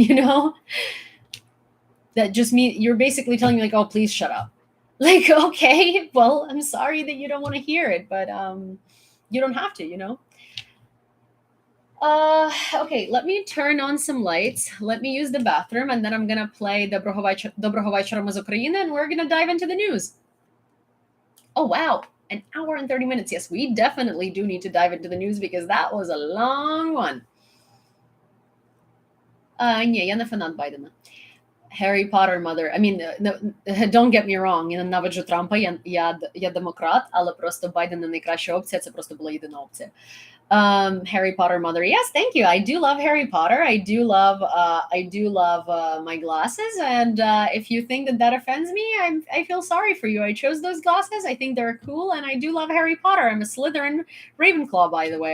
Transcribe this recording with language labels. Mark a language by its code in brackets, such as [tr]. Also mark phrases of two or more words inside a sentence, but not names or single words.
[en] That just mean you're basically telling me like, oh, please shut up. Like, okay, well, I'm sorry that you don't want to hear it, but you don't have to. Okay, let me turn on some lights. Let me use the bathroom, and then I'm gonna play Доброго вечора ми з України, and we're gonna dive into the news. Oh wow, an hour and 30 minutes. Yes, we definitely do need to dive into the news because that was a long one. [uk] Ні, я не фанат Байдена. [en] Harry Potter mother. I mean, no, don't get me wrong, [uk] я ненавиджу Трампа, я демократ, але просто Байден не найкраща опція, це просто була єдина опція. [en] Harry Potter mother. Yes, thank you. I do love Harry Potter. I do love my glasses. And if you think that offends me, I feel sorry for you. I chose those glasses. I think they're cool, and I do love Harry Potter. I'm a Slytherin Ravenclaw, by the way.